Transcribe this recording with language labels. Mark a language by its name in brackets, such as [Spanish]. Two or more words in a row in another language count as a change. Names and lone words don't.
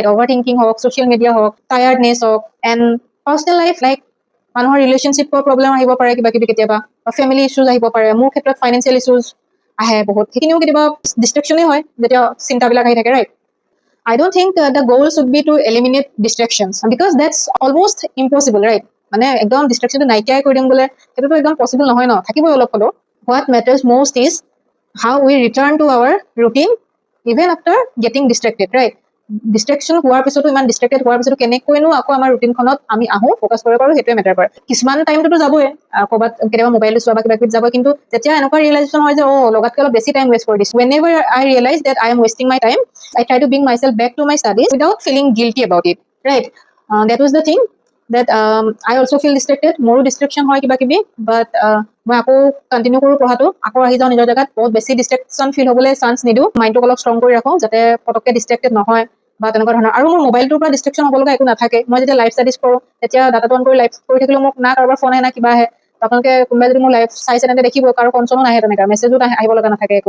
[English] Overthinking hawk, social media hawk, tiredness hawk, and personal life like [Assamese] মানুহৰ ৰিলেশ্যনশ্বিপৰ প্ৰব্লেম আহিব পাৰে কিবা কিবি কেতিয়াবা, ফেমিলি ইছ্যুজ আহিব পাৰে, মোৰ ক্ষেত্ৰত ফাইনেন্সিয়েল ইছ্যুজ আহে বহুত, সেইখিনিও কেতিয়াবা ডিষ্ট্ৰেকশ্যনেই হয় যেতিয়া চিন্তাবিলাক আহি থাকে, ৰাইট? [English] I don't think the goal should be to eliminate distractions because that's almost impossible, right? [Assamese] মানে একদম ডিষ্ট্ৰেকশ্যনটো নাইকিয়াই কৰি দিম বোলে সেইটোতো একদম পচিবল নহয় ন, থাকিবই অলপ হ'লেও। [English] What matters most is how we return to our routine even after getting distracted, right? [Assamese] ডিষ্ট্ৰেকশ্যন হোৱাৰ পিছতো, ইমান ডিষ্ট্ৰেক্টেড হোৱাৰ পিছতো কেনেকৈনো আকৌ আমাৰ ৰুটিনখনত আমি আহোঁ, ফ'কাছ কৰিব পাৰোঁ, সেইটোৱে মেটাৰ কৰে। কিছুমান টাইমটোতো যাবই, ক'ৰবাত কেতিয়াবা মোবাইলটো চোৱা বা কিবা কিবি যাবই, কিন্তু যেতিয়া এনেকুৱা ৰিয়েলাইজেশ্যন হয় যে লগাতকৈ অলপ বেছি টাইম ৱেষ্ট কৰি দিছোঁ, [English] whenever I realize that I am wasting my time, I try to bring myself back to my studies without feeling guilty about it, right? That was the thing that I also feel distracted, [Assamese] মোৰো ডিষ্ট্ৰেকশ্যন হয় কিবা কিবি, বাট মই আকৌ কণ্টিনিউ কৰোঁ পঢ়াটো, আকৌ আহি যাওঁ নিজৰ জেগাত, বহুত বেছি ডিষ্ট্ৰেকশ্যন ফিল হ'বলৈ চান্স নিদিওঁ, মাইণ্ডটোক অলপ ষ্ট্ৰং কৰি ৰাখোঁ যাতে পটককৈ ডিষ্ট্ৰেক্টেড নহয় বা তেনেকুৱা ধৰণৰ। আৰু মোৰ মোবাইলটোৰ পৰা ডিষ্ট্ৰেকশ্যন হ'ব লগা একো নাথাকে, মই যেতিয়া [English] live studies [Assamese] কৰোঁ তেতিয়া ডাটাটো অন কৰি লাইভ কৰি থাকিলেও মোক না কাৰোবাৰ ফোন আহে না কিবা আহে, আপোনালোকে কোনোবাই যদি মোৰ লাইভ চাইছে তেন্তে দেখিব, কাৰো কনচনো নাহে, তেনেকুৱা মেছেজো আহিব লগা নাথাকে একো।